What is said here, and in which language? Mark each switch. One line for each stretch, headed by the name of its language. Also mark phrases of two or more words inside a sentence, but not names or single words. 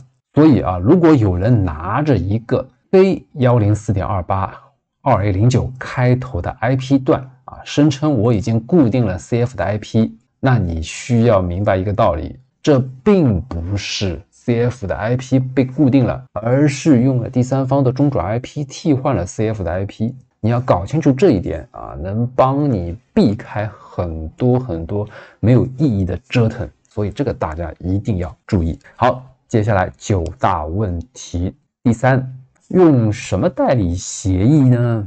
Chinese: 所以如果有人拿着一個非 104.28 2A09 開頭的 IP 段聲稱我已經固定了 CF 的 IP， 那你需要明白一個道理，這並不是 CF 的 IP 被固定了，而是用了第三方的中轉 IP 替換了 CF 的 IP。你要搞清楚這一點能幫你避開很多沒有意義的折騰，所以這個大家一定要注意。好，接下來9大問題。第3，用什麼代理協議呢？